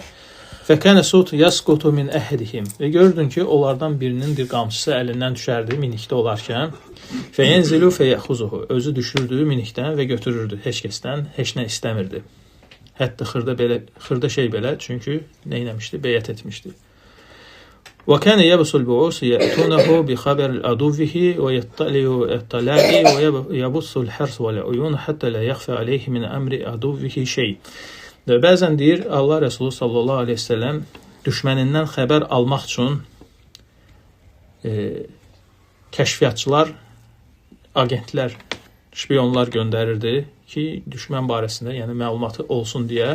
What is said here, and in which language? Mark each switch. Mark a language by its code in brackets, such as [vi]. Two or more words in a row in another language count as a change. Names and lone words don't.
[ar] فكان السوط يسقط من أحدهم. [az] Və gördün ki, onlardan birinin bir qamçısı əlindən düşərdi minikdə olarkən. [ar] فينزل فيأخذه. [az] Özü düşürdü minikdən və götürürdü. Heç kəsdən heç nə istəmirdi. Hətta xırda şey belə, çünki nə etmişdi? Beyət etmişdi. [ar] وكان يبس البعوث يأتونه بخبر عدوه ويطلع الطلاء ويبص الحرص والعيون حتى لا يخفى عليه من أمر عدوه şey. [az] Bəzən deyir Allah Resulü [ar] صلى الله عليه وسلم [az] düşmənindən xəbər almaq üçün kəşfiyyatçılar, agentlər, şpiyonlar göndərirdi ki, düşmən barəsində, yəni məlumatı olsun deyə.